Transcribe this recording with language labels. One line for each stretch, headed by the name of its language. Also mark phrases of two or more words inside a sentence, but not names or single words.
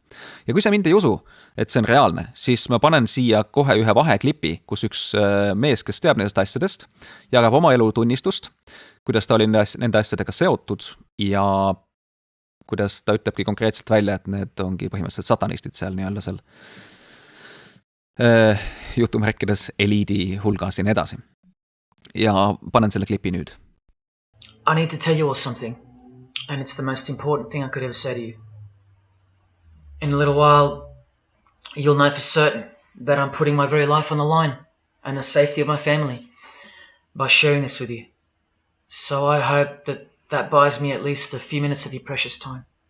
Estonian: Ja kui sa mind ei usu, et see on reaalne, siis ma panen siia kohe ühe vaheklipi, kus üks mees, kes teab nendest asjadest, jagab oma elu tunnistust, kuidas ta oli nende asjadega seotud ja kuidas ta ütlebki konkreetselt välja, et need ongi põhimõtteliselt satanistid seal nii-öelda seal jutumärkides eliidi hulgas ja nii edasi. Ja panen selle klipi nüüd.
English: I need to tell you all something, and it's the most important thing I could ever say to you. In a little while, you'll know for certain that I'm putting my very life on the line and the safety of my family by sharing this with you. So I hope that buys me at least a few minutes of your precious time.